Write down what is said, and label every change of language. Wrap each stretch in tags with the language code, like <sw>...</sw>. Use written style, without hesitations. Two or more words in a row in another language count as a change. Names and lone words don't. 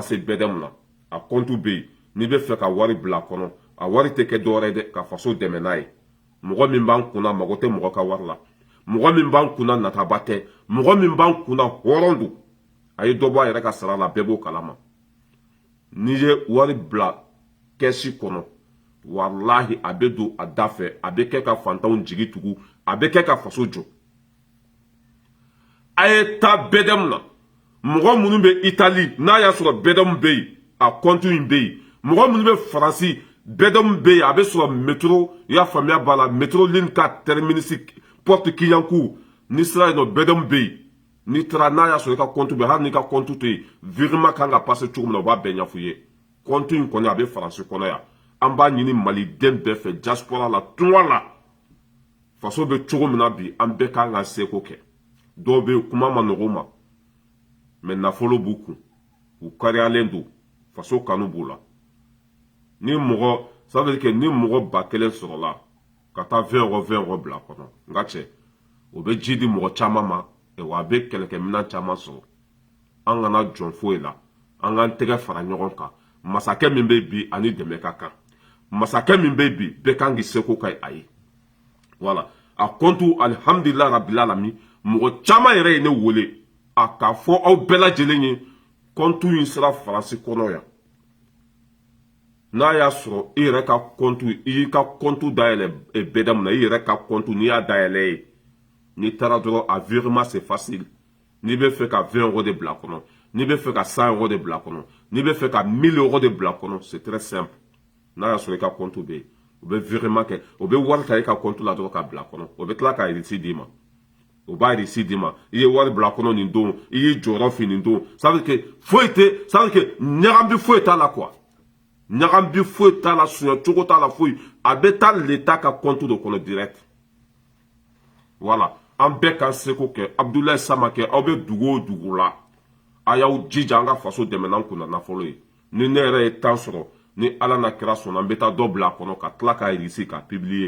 <bm>se bɛdɛmu na a kɔntu bɛ yen n'i bɛ fɛ ka wari bila a kɔnɔ a wari tɛ kɛ dɔwɛrɛ ye dɛ ka faso dɛmɛ n'a ye mɔgɔ min b'an kunna mago tɛ mɔgɔ ka wari la mɔgɔ min b'an kunna nataba tɛ mɔgɔ min b'an kunna hɔrɔn don a ye dɔ bɔ a yɛrɛ ka sara la bɛɛ b'o kalama n'i ye wari bila kɛsi kɔnɔ walahi a bɛ don a da fɛ a bɛ kɛ ka fantanw jigi tugu a bɛ kɛ ka faso jɔ a ye taa bɛdɛmu na mɔgɔ minnu bɛ itali n'a y'a sɔrɔ bɛdɛmu bɛ yen a kɔntu in bɛ yen mɔgɔ minnu bɛ faransi bɛdɛmu bɛ yen a bɛ sɔrɔ métro i y'a faamuya b'a la</bm> <fr>métro ligne 4 terminus porte</fr> <bm>kiyanku n'i sera yen nɔ bɛdɛmu bɛ yen n'i taara n'a y'a sɔrɔ i ka kɔntu bɛ hali n'i ka kɔntu tɛ yen virement kan ka passer cogo min na u b'a bɛɛ ɲɛf'u ye kɔntu in kɔni a bɛ faransi kɔnɔ yan an b'a ɲini maliden bɛɛ fɛ diaspora la tunga la faso bɛ cogo min na bi an bɛɛ kan ka seko kɛ dɔw bɛ yen kuma ma nɔgɔ u ma mɛ nafolo b'u kun u kariyalen don faso kanu b'u la ni mɔgɔ</bm> <fr>ça veut dire que</fr> <bm>ni mɔgɔ 1000 sɔrɔla ka taa 20 bila kɔnɔ n ka cɛ o bɛ ji di mɔgɔ caman ma wa a bɛ kɛlɛkɛminɛn caman sɔrɔ an kana jɔn foyi la an k'an tɛgɛ fara ɲɔgɔn kan masakɛ min bɛ bi ani dɛmɛ ka kan masakɛ min bɛ bi bɛɛ kan k'i seko kɛ a ye voilà a kɔntu</bm> <ar>الحمد لله رب العالمين</ar> <bm>mɔgɔ caman yɛrɛ ye ne wele a k'a fɔ aw bɛɛ lajɛlen ye kɔntu in sera faransi kɔnɔ yan n'a y'a sɔrɔ i yɛrɛ ka kɔntu i y'i ka kɔntu dayɛlɛ bɛdɛmu na i yɛrɛ ka kɔntu n'i y'a dayɛlɛ ye n'i taara dɔrɔn a</bm> <fr>virement c'est facile</fr> <bm>n'i bɛ fɛ ka 20 euros de bila kɔnɔ n'i bɛ fɛ ka 100 euros de bila kɔnɔ n'i bɛ fɛ ka 1000 euros de bila kɔnɔ</bm> <fr>c'est très simple</fr> <bm>n'a y'a sɔrɔ i ka kɔntu bɛ yen o bɛ virement kɛ o bɛ wari ta i ka kɔntu la dɔrɔn ka bila kɔnɔ o bɛ tila ka reçu d'i ma o b'a reçu d'i ma i ye wari bila kɔnɔ nin don i y'i jɔyɔrɔ fin nin don</bm> <fr>ça veut dire que</fr> <bm>foyi tɛ</bm> <fr>ça veut dire que</fr> <bm>ɲagami foyi t'a la quoi ɲagami foyi t'a la suɲɛ cogo t'a la foyi a bɛ taa l'état ka kɔntu de kɔnɔ direct voilà an bɛɛ ka seko kɛ abudulayi samakɛ aw bɛ dugu o dugu la a y'aw jija an ka faso dɛmɛ n'an kunna nafolo ye ni ne yɛrɛ ye temps sɔrɔ ni ala na kira sɔnna an bɛ taa dɔ bila a kɔnɔ ka tila k'a irisi k'a publier</bm>